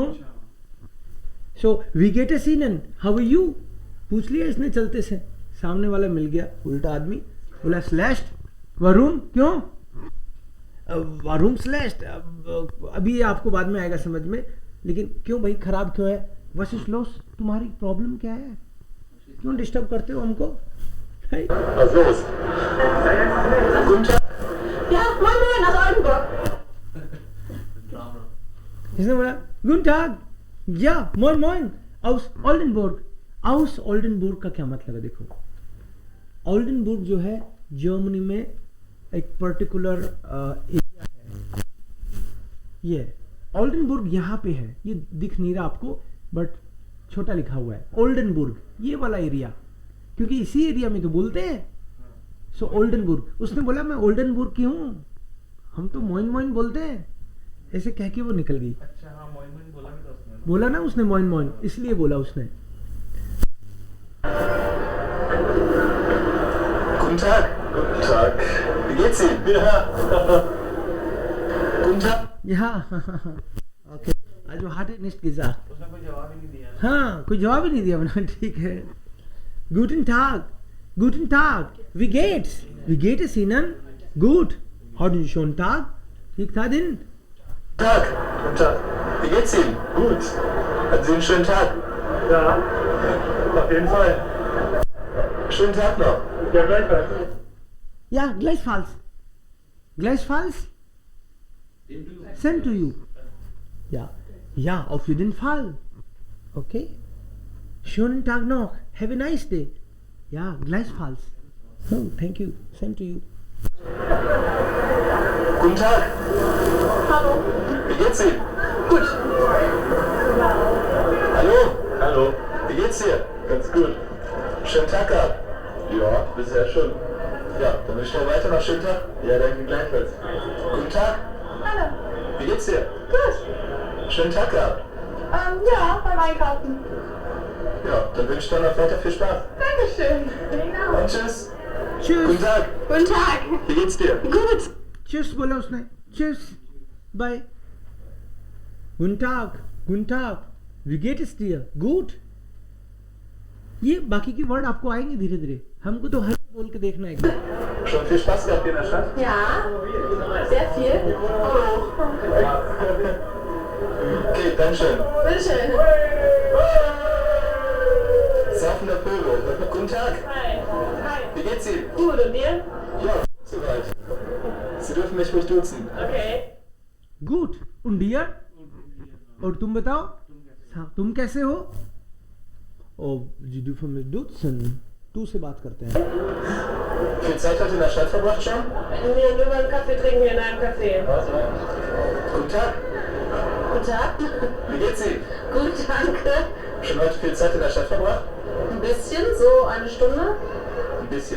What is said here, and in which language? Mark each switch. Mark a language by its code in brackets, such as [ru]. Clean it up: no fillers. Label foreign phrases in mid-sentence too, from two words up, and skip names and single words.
[hi] सो [en] we get a scene, how are you [hi] पूछ लिया इसने चलते से, सामने वाला मिल गया उल्टा आदमी, बोला स्लेस्ट, वरुण, क्यों? वरुण स्लेस्ट. अभी ये आपको बाद में आएगा समझ में, लेकिन क्यों भाई, खराब क्यों है? [de] Was ist los, [hi] तुम्हारी प्रॉब्लम क्या है? क्यों डिस्टर्ब करते हो हमको? [de] Was los? Guten Tag. Ja, moin moin aus Oldenburg. इसने बोला Guten Tag, ja, moin moin aus Oldenburg. aus Oldenburg का क्या मतलब है? देखो, ओल्डनबर्ग जो है जर्मनी में एक [en] particular area [de] है. ये ओल्डनबर्ग यहाँ पे है, ये दिख नहीं रहा आपको बट छोटा लिखा हुआ है ओल्डनबर्ग, ये वाला एरिया, क्योंकि इसी एरिया में तो बोलते हैं. सो ओल्डनबर्ग. उसने बोला मैं ओल्डनबर्ग की हूँ, हम तो moin moin बोलते हैं, ऐसे कह के वो निकल गई. अच्छा, हाँ, moin moin बोला भी था उसने. बोला ना उसने moin moin, इसलिए बोला उसने. Guten Tag. Guten Tag. Wie geht's Ihnen? Ja. Guten Tag. Ja, okay. Also hat er nicht gesagt. [hi] उसने कोई जवाब ही नहीं दिया. हाँ, कोई जवाब ही नहीं दिया बना, ठीक है. [de] Guten Tag, guten Tag, wie geht's? Wie geht es Ihnen? Gut. Hatten Sie schon Tag? [hi] ठीक था दिन? [de] Tag. Guten Tag. Wie geht's Ihnen? Gut. Hatten Sie einen schönen Tag? Ja, auf jeden Fall. Schönen Tag noch. Ja, gleichfalls. Ja, gleichfalls. Gleichfalls? [en] Same to you. [de] Ja, ja, auf jeden Fall. Okay. Schönen Tag noch. [en] Have a nice day. [de] Ja, gleichfalls. [en] Oh, thank you. Same to you. [de] Guten Tag. Hallo. Wie geht's Ihnen? Gut. Hallo. Hallo. Wie geht's dir? Ganz gut. Schönen Tag gehabt. Ja, bisher schon. Ja, dann wünsche ich noch weiter noch schönen Tag. Ja, danke gleichfalls. Guten Tag. Hallo. Wie geht's dir? Gut. Schönen Tag gehabt. Ja, beim Einkaufen. Ja, dann wünsche ich dir noch weiter viel Spaß. Dankeschön. Genau. Und tschüss. Tschüss. Guten Tag. Guten Tag. Wie geht's dir? Gut. [hi] Tschüss बोला उसने. [de] Tschüss. Bye. Guten Tag. Guten Tag. Wie geht es dir? Gut. [hi] ये बाकी की वर्ड आपको आएंगे धीरे धीरे, हमको तो हर बोल के देखना है एक बार. [de] Schon viel Spaß gehabt hier in der Stadt? Ja, sehr viel. Okay, dankeschön. Bitteschön. Saufender Pöbel. Guten Tag. Hi. Hi. Wie geht's Ihnen? Gut, und dir? Ja, soweit. Sie dürfen mich ruhig duzen. Okay. गुड. und dir? [hi] और तुम बताओ, तुम कैसे हो? [de] ओ जी dürfen mich duzen. [hi] तू से बात करते हैं. [de] Viel Zeit hat in der Stadt verbracht schon? Wir nur beim Kaffee trinken hier in einem Café. Guten Tag. Guten Tag. Wie geht's Ihnen? Gut, danke. Schon heute viel Zeit in der Stadt verbracht? Ein bisschen, so eine Stunde. Ein bisschen.